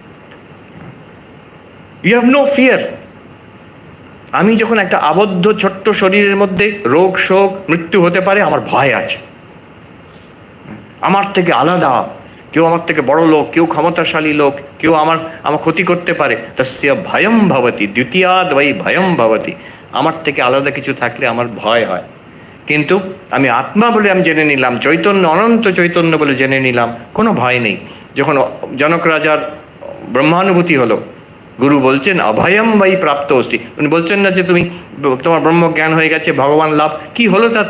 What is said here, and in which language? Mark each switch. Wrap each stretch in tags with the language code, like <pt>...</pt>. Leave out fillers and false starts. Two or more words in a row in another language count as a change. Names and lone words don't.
<en>You have no fear.</en> <bn>আমি যখন একটা আবদ্ধ ছোট্ট শরীরের মধ্যে রোগ শোক মৃত্যু হতে পারে, আমার ভয় আছে। আমার থেকে আলাদা কেউ, আমার থেকে বড় লোক, কেউ ক্ষমতাশালী লোক, কেউ আমার ক্ষতি করতে পারে,</bn> <sa>তস্য ভয়ম ভবতি, দ্বিতীয়াদ বৈ ভয়ম ভবতি।</sa> <bn>আমার থেকে আলাদা কিছু থাকলে আমার ভয় হয়। কিন্তু আমি আত্মা বলে আমি জেনে নিলাম, চৈতন্য, অনন্ত চৈতন্য বলে জেনে নিলাম, কোনো ভয় নেই। যখন জনক রাজার ব্রহ্মানুভূতি হলো, গুরু বলছেন</bn> <sa>অভয়ম বৈ প্রাপ্ত অস্তি।</sa> <bn>উনি বলছেন না যে তুমি, তোমার ব্রহ্মজ্ঞান হয়ে গেছে, ভগবান লাভ, কি হলো তাতে?</bn>